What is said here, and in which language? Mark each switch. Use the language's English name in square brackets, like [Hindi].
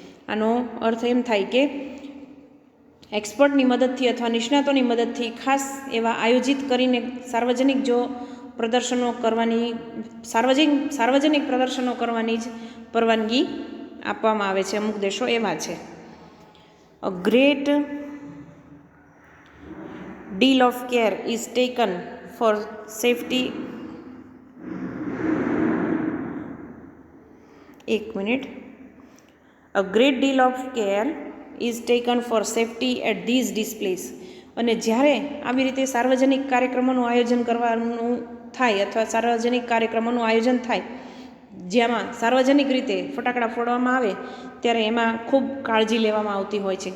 [Gujarati] આનો અર્થ એમ થાય કે એક્સપર્ટની મદદથી અથવા નિષ્ણાતોની મદદથી ખાસ એવા આયોજિત કરીને સાર્વજનિક જો પ્રદર્શનો કરવાની સાર્વજનિક પ્રદર્શનો કરવાની જ પરવાનગી આપવામાં આવે છે. અમુક દેશો એવા છે. [English] A great deal of care is taken for safety. [Gujarati] એક minute. [English] A great deal of care is taken for safety at these displays. [Gujarati] અને જ્યારે આવી રીતે સાર્વજનિક કાર્યક્રમોનું આયોજન કરવાનું થાય અથવા સાર્વજનિક કાર્યક્રમોનું આયોજન થાય જેમાં સાર્વજનિક રીતે ફટાકડા ફોડવામાં આવે ત્યારે એમાં ખૂબ કાળજી લેવામાં આવતી હોય છે.